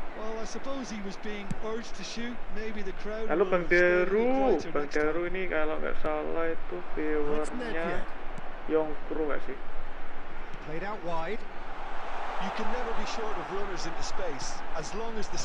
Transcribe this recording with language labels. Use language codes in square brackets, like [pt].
[en] Well, I suppose he was being urged to shoot. Maybe the crowd. [id] Lalu Bang Deru, Bang Bang Deru ini kalau nggak salah itu viewernya Yongkru nggak sih? [en] Played out wide. You can never be short of runners into space, as long as the...